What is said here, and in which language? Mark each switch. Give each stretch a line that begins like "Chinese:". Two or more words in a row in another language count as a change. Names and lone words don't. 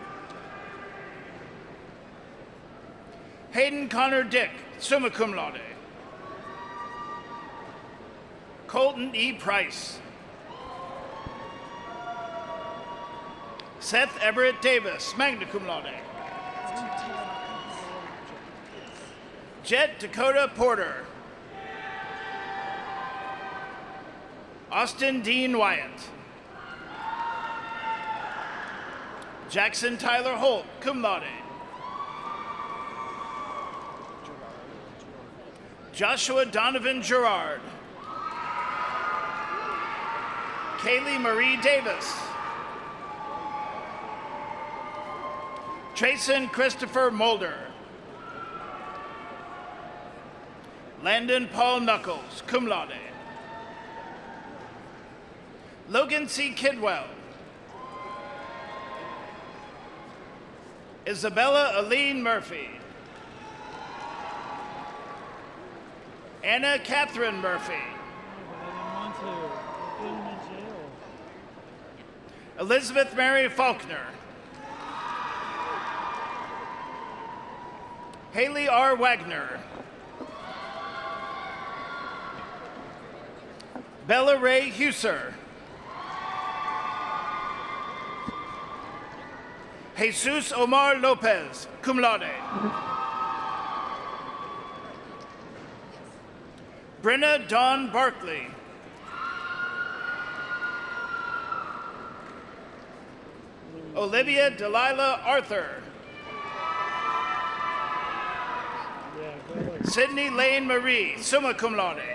English: Hayden Connor Dick,
Latin: summa cum laude.
English: Colton E. Price. Seth Everett Davis,
Latin: magna cum laude.
English: Jet Dakota Porter. Austin Dean Wyatt. Jackson Tyler Holt,
Latin: cum laude.
English: Joshua Donovan Gerard. Kaylee Marie Davis. Trayson Christopher Mulder. Landon Paul Knuckles,
Latin: cum laude.
English: Logan C. Kidwell. Isabella Aline Murphy. Anna Catherine Murphy. Elizabeth Mary Faulkner. Haley R. Wagner. Bella Ray Huser. Jesus Omar Lopez,
Latin: cum laude.
English: Brenna Dawn Barkley. Olivia Delilah Arthur. Sydney Lane Marie,
Latin: summa cum laude.